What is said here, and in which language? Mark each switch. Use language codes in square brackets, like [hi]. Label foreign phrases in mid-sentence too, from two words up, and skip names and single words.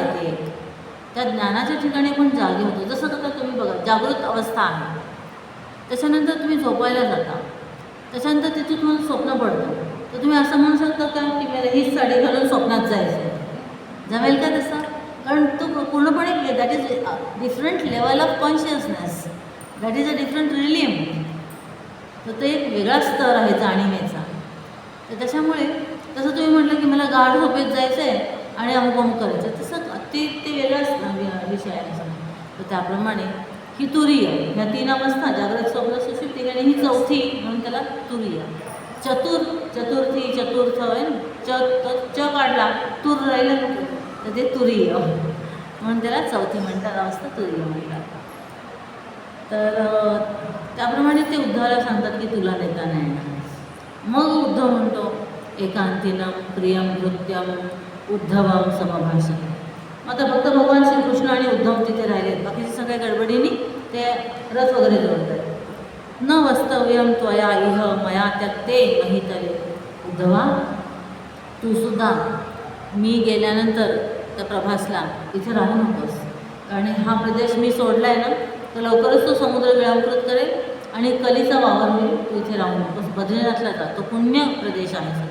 [mr] ते एक त्या ज्ञानाच्या ठिकाणी आपण जागे होतो. जसं आता तुम्ही बघा जागृत अवस्था आहे, त्याच्यानंतर तुम्ही झोपायला जाता, त्याच्यानंतर तिथे तुम्हाला स्वप्न पडतं, तर तुम्ही असं म्हणू शकता का की मला हीच साडी घालून स्वप्नात जायचं, जमेल का तसं? कारण तो पूर्णपणे [en] that is different level of consciousness, that is a different realm. [mr] तर तो एक वेगळा स्तर आहे जाणीवेचा. तर त्याच्यामुळे तसं तुम्ही म्हटलं की मला गाढ झोपेत जायचं आहे आणि अमुक करायचं, तसं ते वेगळाच विषय आहे. तर त्याप्रमाणे ही तुरीय, ह्या 3 अवस्था जागृत स्वप्न सुषुप्ती आणि ही चौथी म्हणून त्याला तुरीय. चतुर्थी चतुर्थ आहे ना, च काढला तूर राहिलं तर ते तुरीय म्हणून त्याला चौथी म्हणतात, अवस्था तुरीय म्हणतात. तर त्याप्रमाणे ते उद्धवाला सांगतात की तुला नेता नाही येणार. मग उद्धव म्हणतो [sa] एकांतीनं प्रियम नृत्यम उद्धवम समभाषण. [mr] आता फक्त भगवान श्रीकृष्ण आणि उद्धव तिथे राहिलेत, बाकीचे सगळ्या गडबडीने ते रथ वगैरे जोडत आहेत. [sa] न वस्तव्यम त्वया इह मया त्यक्ते महितले. [mr] उद्धवा तू सुद्धा मी गेल्यानंतर त्या प्रभासला इथे राहू नकोस, कारण हा प्रदेश मी सोडला आहे ना, तर लवकरच तो समुद्र गिळंकृत करेल आणि कलीचा वावर होईल. तू इथे राहू नकोस, बद्रीनाथला जा, तो पुण्य प्रदेश आहे सगळा.